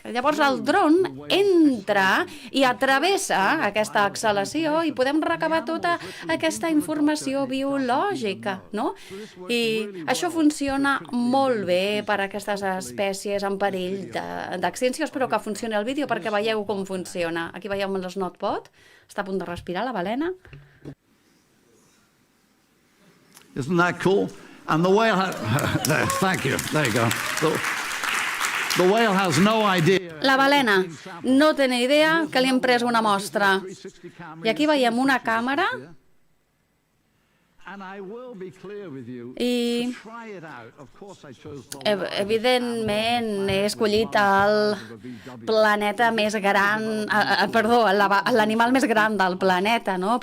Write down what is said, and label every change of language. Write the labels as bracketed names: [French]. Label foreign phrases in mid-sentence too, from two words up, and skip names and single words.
[Catalan] Llavors el dron entra i atravessa aquesta exhalació i podem recabar tota aquesta informació biològica, no? I això funciona molt bé per a aquestes espècies en perill d'extinció. Espero que funcioni el vídeo perquè veieu com funciona. Aquí veieu l'SnotBot, està a punt de respirar la balena. [English] Isn't that cool? And the whale thank you. There you go. The whale has no idea. [Catalan] La balena no té ni idea que li hem pres una mostra. I aquí veiem una càmera i evidentment he escollit l'animal més gran del planeta, no?